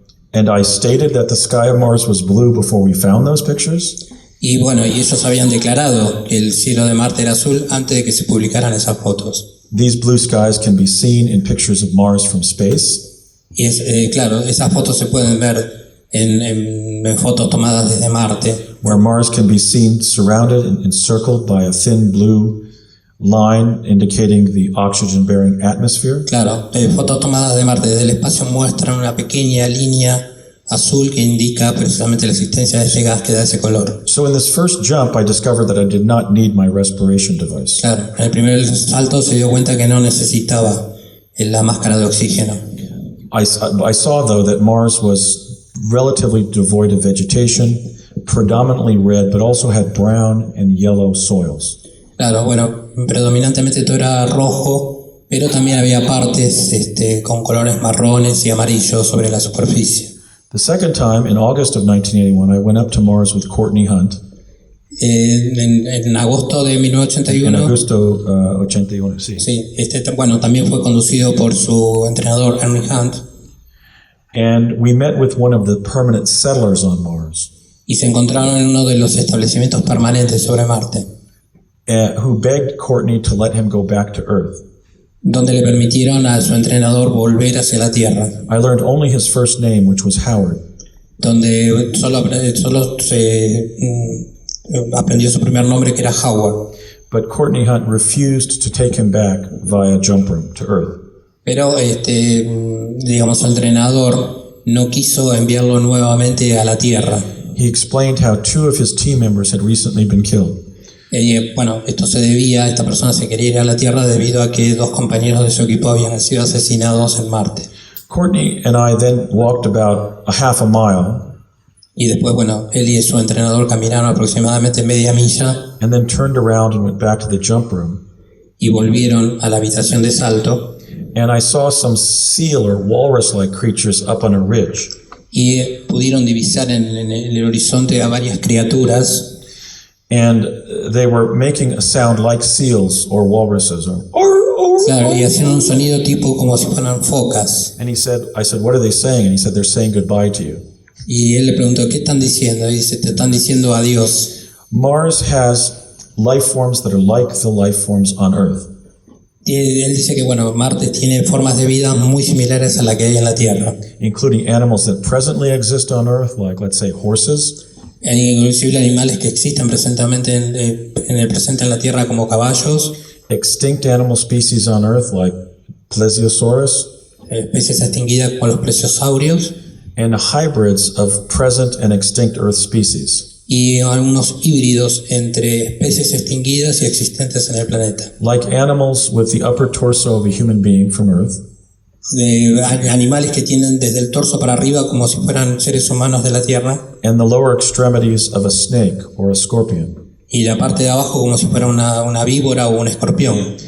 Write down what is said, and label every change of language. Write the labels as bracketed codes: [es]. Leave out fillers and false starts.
[en] And I stated that the sky of Mars was blue before we found those pictures. [es] Y bueno, y ellos habían declarado que el cielo de Marte era azul antes de que se publicaran esas fotos. [en] These blue skies can be seen in pictures of Mars from space. [es] Y claro, esas fotos se pueden ver en fotos tomadas desde Marte. [en] Where Mars can be seen surrounded and encircled by a thin blue line indicating the oxygen-bearing atmosphere. [es] Claro, fotos tomadas de Marte desde el espacio muestran una pequeña línea azul que indica precisamente la existencia de ese gas que da ese color. [en] So in this first jump, I discovered that I did not need my respiration device. [es] Claro, en el primer salto se dio cuenta que no necesitaba la máscara de oxígeno. [en] I saw, though, that Mars was relatively devoid of vegetation, predominantly red, but also had brown and yellow soils. [es] Claro, bueno, predominantemente todo era rojo, pero también había partes con colores marrones y amarillos sobre la superficie. [en] The second time, in August of 1981, I went up to Mars with Courtney Hunt. [es] En agosto de 1981. En agosto 81, sí. Sí, bueno, también fue conducido por su entrenador Henry Hunt. [en] And we met with one of the permanent settlers on Mars. [es] Y se encontraron en uno de los establecimientos permanentes sobre Marte. [en] Who begged Courtney to let him go back to Earth. [es] Donde le permitieron a su entrenador volver hacia la Tierra. [en] I learned only his first name, which was Howard. [es] Donde solo se aprendió su primer nombre, que era Howard. [en] But Courtney Hunt refused to take him back via jump room to Earth. [es] Pero digamos, el entrenador no quiso enviarlo nuevamente a la Tierra. [en] He explained how two of his team members had recently been killed. [es] Bueno, esto se debía, esta persona se quería ir a la Tierra debido a que dos compañeros de su equipo habían sido asesinados en Marte. [en] Courtney and I then walked about a half a mile. [es] Y después, bueno, él y su entrenador caminaron aproximadamente media milla. [en] And then turned around and went back to the jump room. [es] Y volvieron a la habitación de salto. [en] And I saw some seal or walrus-like creatures up on a ridge. [es] Y pudieron divisar en el horizonte a varias criaturas. [en] And they were making a sound like seals or walruses. [es] Claro, y hacían un sonido tipo como si fueran focas. [en] And I said, what are they saying? And he said, they're saying goodbye to you. [es] Y él le preguntó, ¿qué están diciendo? Y dice, te están diciendo adiós. [en] Mars has life forms that are like the life forms on Earth. [es] Y él dice que, bueno, Marte tiene formas de vida muy similares a la que hay en la Tierra. [en] Including animals that presently exist on Earth, like, let's say, horses. [es] Inclusive animales que existen presentemente en el presente en la Tierra como caballos. [en] Extinct animal species on Earth like plesiosaurus. [es] Especies extinguidas como los plesiosaurios. [en] And hybrids of present and extinct Earth species. [es] Y algunos híbridos entre especies extinguidas y existentes en el planeta. [en] Like animals with the upper torso of a human being from Earth. [es] De animales que tienen desde el torso para arriba como si fueran seres humanos de la Tierra. [en] And the lower extremities of a snake or a scorpion. [es] Y la parte de abajo como si fuera una víbora o un escorpión.